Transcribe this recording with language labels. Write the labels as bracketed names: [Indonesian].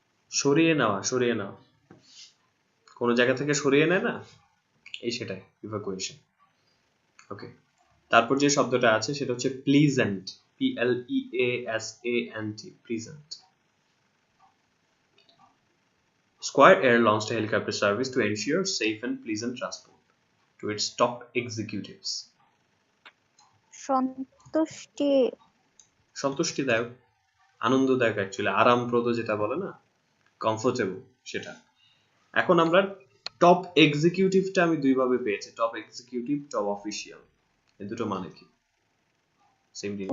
[Bangla] সরিয়ে নেওয়া, সরিয়ে নেওয়া, কোন জায়গা থেকে সরিয়ে নেয় না, এই সেটাই ইভাকুয়েশন। ওকে, তারপর যে শব্দটা আছে সেটা হচ্ছে pleasant. [English] PLEASANT, pleasant. Square Air launched a helicopter service to ensure safe and pleasant transport to its top executives. [Bangla] সন্তুষ্টি। সন্তুষ্টিদায়ক, আনন্দদায়ক, অ্যাকচুয়ালি আরামপ্রদ যেটা বলে না, কমফোর্টেবল সেটা। এখন আমরা টপ এক্সিকিউটিভটা আমি দুই ভাবে পেয়েছি, টপ এক্সিকিউটিভ, টপ অফিসিয়াল। এই দুটো মানে কি? সেম জিনিস।